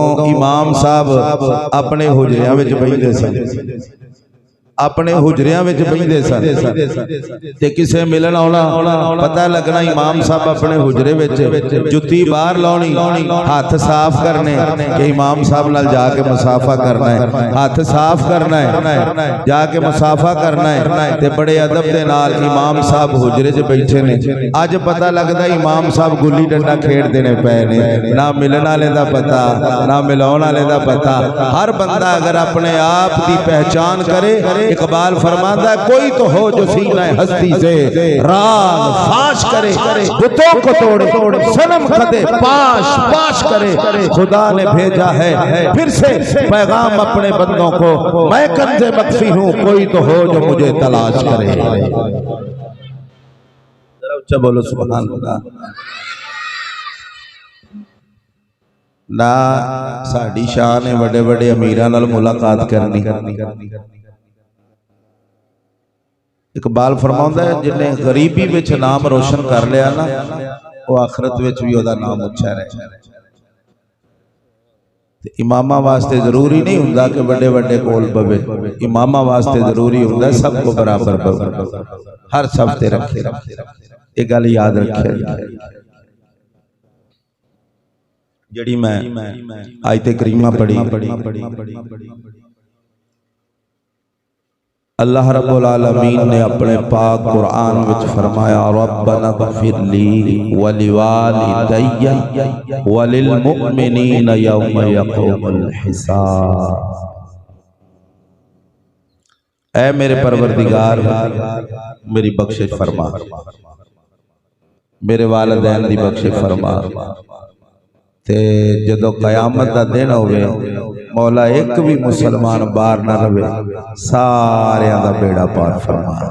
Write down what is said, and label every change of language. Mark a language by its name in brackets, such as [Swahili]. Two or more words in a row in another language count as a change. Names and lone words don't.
[Punjabi] امام صاحب اپنے حجریاں وچ بیٹھدے سن، اپنے حجریاں وچ بیٹھدے سن تے کسے ملن آؤنا، پتا لگنا امام صاحب اپنے حجرے وچ جتی باہر لاؤنی، ہاتھ صاف کرنے کہ امام صاحب نال جا کے مصافحہ کرنا ہے، ہاتھ صاف کرنا ہے، جا کے مصافحہ کرنا ہے تے بڑے ادب دے نال امام صاحب حجرے چ بیٹھے نے. اج پتا لگدا امام صاحب گلی ڈنڈا کھیڈدے نے پئے نے، نہ ملن والے دا پتا نہ ملاؤن والے دا پتا. [Urdu] ہر بندہ اگر اپنے آپ کی پہچان کرے، اقبال فرماتا ہے کوئی تو ہو جو سینہ ہستی سے راگ فاش کرے، بتوں کو توڑے صنم کدے پاش پاش کرے. خدا نے بھیجا ہے پھر سے پیغام اپنے بندوں کو، میں کنزِ مخفی ہوں کوئی تو ہو جو مجھے تلاش کرے. [Punjabi] ذرا اچا بولو [Arabic] سبحان الله. [Punjabi] نہ ساڈی شان ہے بڑے بڑے امیراں نال ملاقات کرنی. اقبال فرماؤندا ہے جنہیں غریبی وچ نام روشن کر لیا نا، وہ آخرت وچ بھی اودا نام اچا رہے. تے اماما واسطے ضروری نہیں ہندا کہ بڑے بڑے کول پوے. اماما واسطے ضروری ہندا سب کو برابر پوے، ہر سب تے رکھے. یہ گل یاد رکھے۔ جڑی میں آیت کریمہ پڑھی, اللہ رب العالمین نے اپنے پاک قرآن وچ فرمایا, [Arabic] ربنا اغفر لي ولوالدي وللمؤمنين يوم يقوم الحساب. [Punjabi] اے میرے پروردگار میری بخشش فرما، میرے والدین دی بخشش فرما. تے جدوں قیامت دا دن ہووے، مولا ایک بھی مسلمان باہر نہ رہے، ساریاں دا بیڑا پار فرما.